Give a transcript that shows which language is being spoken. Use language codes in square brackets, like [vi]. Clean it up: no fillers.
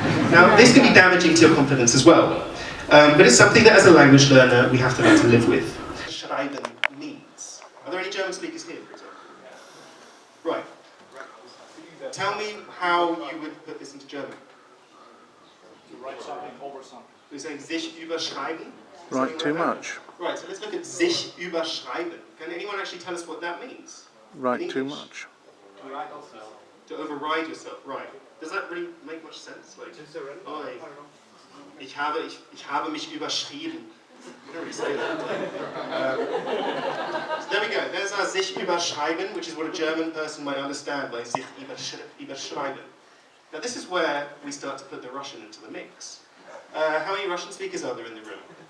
[en] Now, this can be damaging to your confidence as well, but it's something that as a language learner we have to learn to live with. Schreiben means. Are there any German speakers here, for example? Right. Tell me how you would put this into German. To write something over something. You're saying sich überschreiben? Write too much. Right, so let's look at sich überschreiben. Can anyone actually tell us what that means? Write too much. To write yourself. To override yourself, right. Does that really make much sense? [de] Like, oh, ich habe mich überschrieben. [en] You don't really say that. So there we go. There's our sich überschreiben, which is what a German person might understand by sich überschreiben. Now this is where we start to put the Russian into the mix. How many Russian speakers are there in the room?